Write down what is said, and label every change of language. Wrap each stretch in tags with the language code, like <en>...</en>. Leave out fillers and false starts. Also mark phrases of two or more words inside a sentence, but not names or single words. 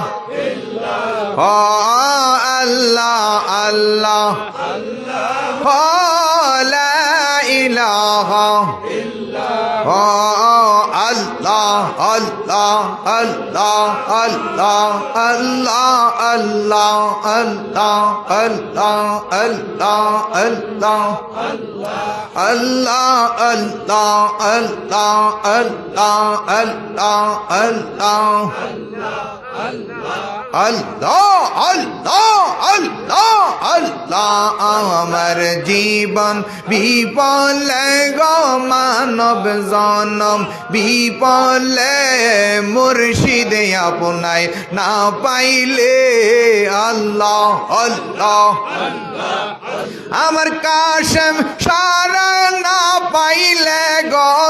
<ar>اللہ اللہ لا الہ اللہ اللہ اللہ اللہ اللہ اللہ اللہ اللہ اللہ اللہ اللہ اللہ اللہ اللہ اللہ اللہ আল্লাহ আল্লাহ আল্লাহ</ar> <bn>আল্লাহ আমার জীবন বিপলে গো মানব জনম বিপলে মুর্শিদ আপনায় না পাইলে আল্লাহ আল্লাহ আমার কাশেম সারা না পাইলে গো</bn>